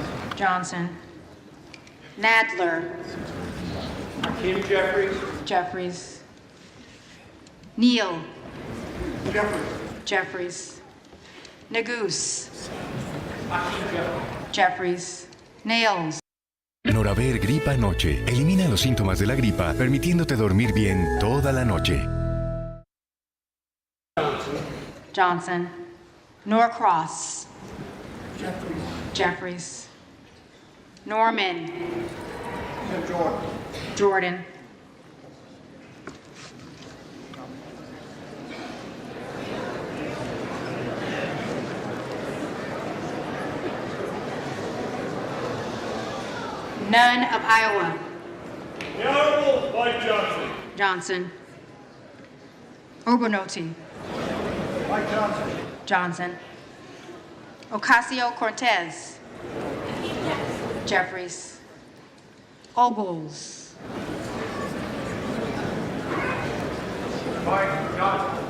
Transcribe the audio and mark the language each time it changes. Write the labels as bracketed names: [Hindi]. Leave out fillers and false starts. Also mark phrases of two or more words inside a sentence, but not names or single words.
[English] Johnson. Nadler. Hakeem Jeffries. Jeffries. Neal. Jeffries. Jeffries. Nagoose. Hakeem Jeffries. Jeffries. Nails. [Spanish] Noraver Gripa Noche. Elimina los síntomas de la gripa, permitiéndote dormir bien toda la noche. [English] Johnson. Norcross. Jeffries. Jeffries. Norman. Jordan. Jordan. None of Iowa. The Honorable Mike Johnson. Johnson. Obernolte. Mike Johnson. Johnson. Ocasio-Cortez. Jeffries. Ogles. Mike Johnson.